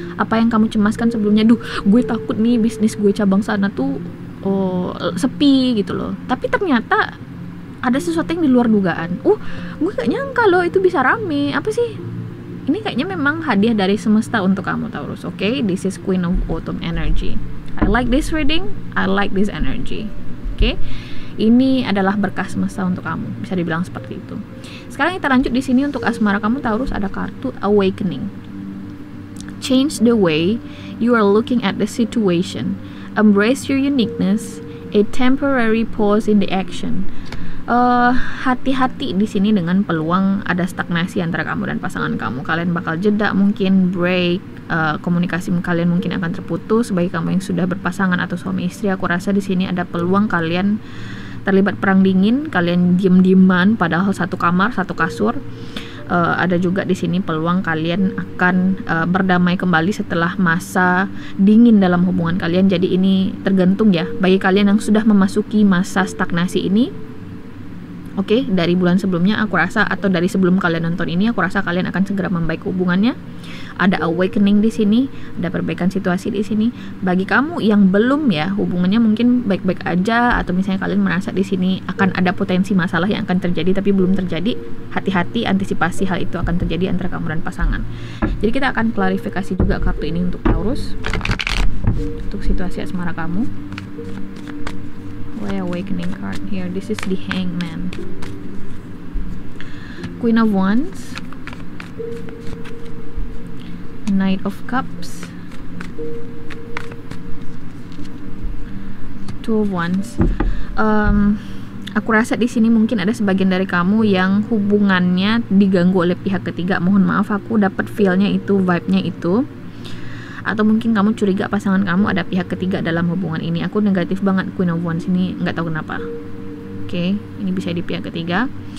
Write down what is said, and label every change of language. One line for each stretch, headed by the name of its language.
Indonesian: Apa yang kamu cemaskan sebelumnya, gue takut nih bisnis gue cabang sana tuh sepi gitu loh. Tapi ternyata ada sesuatu yang di luar dugaan. Gue gak nyangka loh itu bisa rame. Apa sih? Ini kayaknya memang hadiah dari semesta untuk kamu, Taurus.
English: Oke, this is Queen of Autumn energy. I like this reading. I like this energy. Oke.
Indonesian: Ini adalah berkah semesta untuk kamu. Bisa dibilang seperti itu. Sekarang kita lanjut di sini untuk asmara kamu, Taurus, ada kartu Awakening.
English: Change the way you are looking at the situation. Embrace your uniqueness. A temporary pause in the action.
Indonesian: Hati-hati di sini dengan peluang ada stagnasi antara kamu dan pasangan kamu. Kalian bakal jeda, mungkin break, komunikasi kalian mungkin akan terputus. Bagi kamu yang sudah berpasangan atau suami istri, aku rasa di sini ada peluang kalian terlibat perang dingin, kalian diem-dieman padahal satu kamar, satu kasur. Ada juga di sini peluang kalian akan berdamai kembali setelah masa dingin dalam hubungan kalian. Jadi ini tergantung ya. Bagi kalian yang sudah memasuki masa stagnasi ini, oke, dari bulan sebelumnya aku rasa, atau dari sebelum kalian nonton ini, aku rasa kalian akan segera membaik hubungannya. Ada awakening di sini, ada perbaikan situasi di sini. Bagi kamu yang belum ya, hubungannya mungkin baik-baik aja, atau misalnya kalian merasa di sini akan ada potensi masalah yang akan terjadi tapi belum terjadi, hati-hati, antisipasi hal itu akan terjadi antara kamu dan pasangan. Jadi kita akan klarifikasi juga kartu ini untuk Taurus, untuk situasi asmara kamu.
English: Why awakening card here? This is the Hangman. Queen of Wands, Knight of Cups, Two of Wands.
Indonesian: Aku rasa di sini mungkin ada sebagian dari kamu yang hubungannya diganggu oleh pihak ketiga. Mohon maaf, aku dapat feel-nya itu, vibe-nya itu. Atau mungkin kamu curiga pasangan kamu ada pihak ketiga dalam hubungan ini. Aku negatif banget Queen of Wands ini, nggak tahu kenapa. Oke, ini bisa di pihak ketiga.